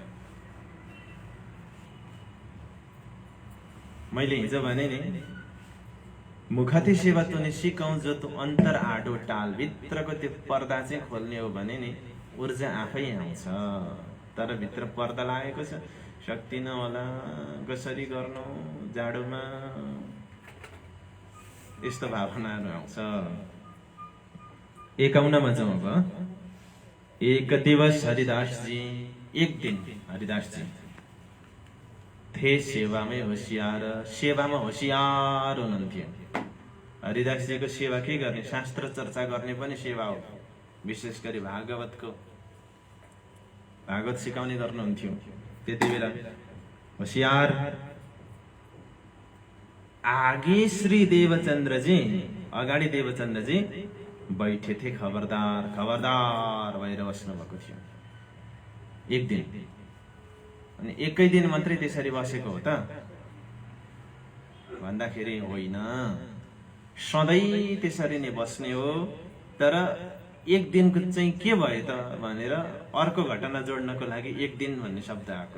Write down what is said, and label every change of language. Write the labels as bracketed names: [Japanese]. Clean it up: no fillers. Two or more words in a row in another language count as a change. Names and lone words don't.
[Nepali] मैले हिजो भने नि, [Hindi] मुखती सेवा तँ सिकाउँ जो तँ अन्तर आडो टाल, [Nepali] भित्रको त्यो पर्दा चाहिँ खोल्ने हो भने नि ऊर्जा आफै आउँछ। तर भित्र पर्दा लागेको छ, शक्ति नहोला, कसरी गर्नु जाडोमा, यस्तो भावनाहरू आउँछ। 51 मा जाउँ अब। [Hindi] एक दिवस हरिदास जी, [Nepali] एक दिन हरिदास जी [Hindi] थे सेवामै होशियार, [Nepali] सेवामा होशियार हुनुहुन्थ्यो। हरिदास जीको सेवा के गर्ने? शास्त्र चर्चा गर्ने पनि सेवा हो। विशेष गरी भागवत सिकाउने गर्नुहुन्थ्यो। त्यति बेला होशियार। [Hindi] आगे श्री देवचन्द्रजी, [Nepali] अगाडि देवचन्द्रजी [Hindi] बैठे थे, [Nepali] खबरदार खबरदार भएर बस्नु भएको थियो। एक दिन, अनि एकै दिन मात्रै त्यसरी बसेको हो त भन्दाखेरि होइन, सधैँ त्यसरी नै बस्ने हो। तर एक दिनको चाहिँ के भयो त भनेर अर्को घटना जोड्नको लागि एक दिन भन्ने शब्द आएको।